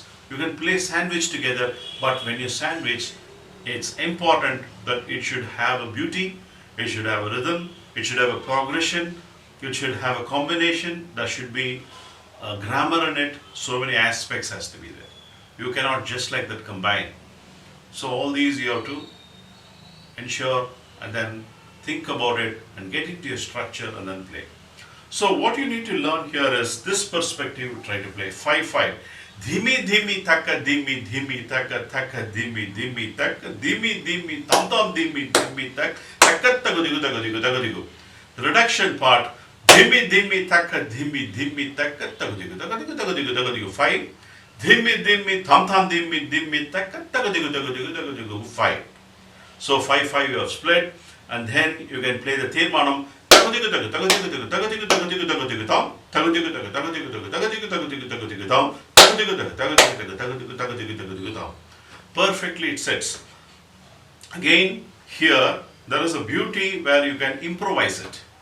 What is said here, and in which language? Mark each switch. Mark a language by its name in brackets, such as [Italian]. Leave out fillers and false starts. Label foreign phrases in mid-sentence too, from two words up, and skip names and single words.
[English] You can play sandwich together, but when you sandwich, it's important that it should have a beauty, it should have a rhythm, it should have a progression, it should have a combination, there should be a grammar in it, so many aspects has to be there. You cannot just like that combine. So all these you have to ensure and then think about it and get into your structure and then play. So what you need to learn here is this perspective, try to play 5-5. Dhimi dhimi taka dhimi dhimi taka taka dhimi dhimi taka dhimi dhimi tam tam dhimi dhimi tak taka tagadigu tagadigu tagadigu. The reduction part dhimi dhimi taka dhimi dhimi taka tagadigu tagadigu tagadigu tagadigu 5. Dhimi dhimi tam tam dhimi dhimi taka tagadigu tagadigu tagadigu 5. So 5-5 you have split and then you can play the Tirmanam. Perfectly it sets. Again, here there is a beauty where you can improvise it.